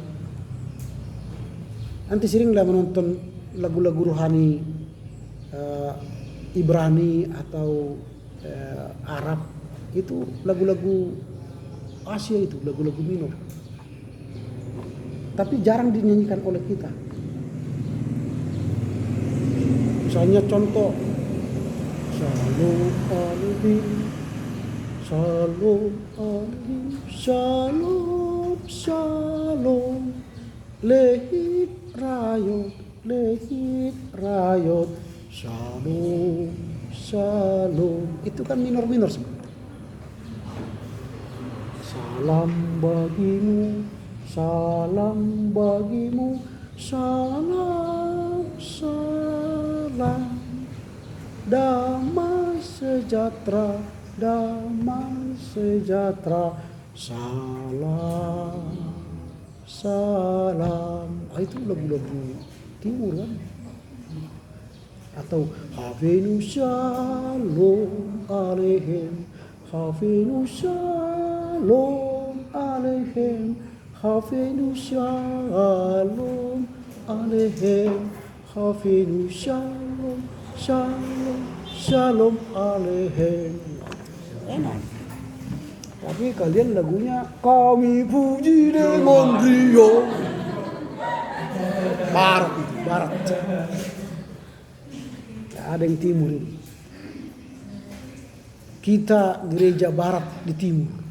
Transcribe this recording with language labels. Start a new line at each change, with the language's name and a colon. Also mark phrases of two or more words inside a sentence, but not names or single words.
Indonesian: Nanti seringlah menonton lagu-lagu rohani Ibrani atau Arab, itu lagu-lagu Asia, itu lagu-lagu minor. Tapi jarang dinyanyikan oleh kita. Misalnya contoh
Hebrew: שלום עליכם, שלום עליכם, שלום שלום, להתראות, להתראות, שלום שלום.
Indonesian: Itu kan minor-minor semua. Salam bagimu, salam bagimu, salam salam, damai sejahtera, damai sejahtera, salam salam. Itu lagu-lagu timur kan.
Hebrew: Atau הבאנו שלום עליכם, הבאנו שלום עליכם, הבאנו שלום עליכם, הבאנו שלום שלום שלום עליכם.
Indonesian: Enak. Tapi kalian lagunya kami puji dengan riuh. Barat itu, barat. Ada yang timur ini. Kita gereja barat di timur.